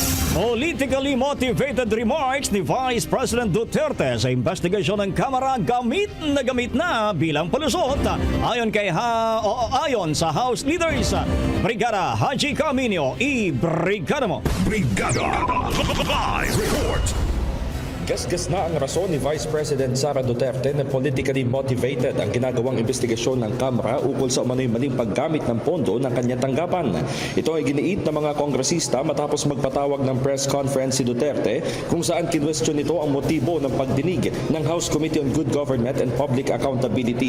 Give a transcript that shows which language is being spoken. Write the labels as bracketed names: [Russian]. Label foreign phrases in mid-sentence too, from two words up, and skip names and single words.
[English] Politically motivated remarks [Filipino] ni Vice President Duterte sa investigasyon ng Kamara gamit na bilang palusot. Ayon sa [English] House Leaders, [Filipino] Brigada Haji Caminio, i-brigada mo. Brigada Live Report. Gasgas na ang rason ni Vice President Sara Duterte na [English] politically motivated [Filipino] ang ginagawang investigasyon ng Kamara ukol sa umano'y maling paggamit ng pondo ng kanyang tanggapan. Ito ay giniit ng mga kongresista matapos magpatawag ng [English] press conference [Filipino] si Duterte kung saan kinwestiyon nito ang motibo ng pagdinig ng House Committee on Good Government and Public Accountability.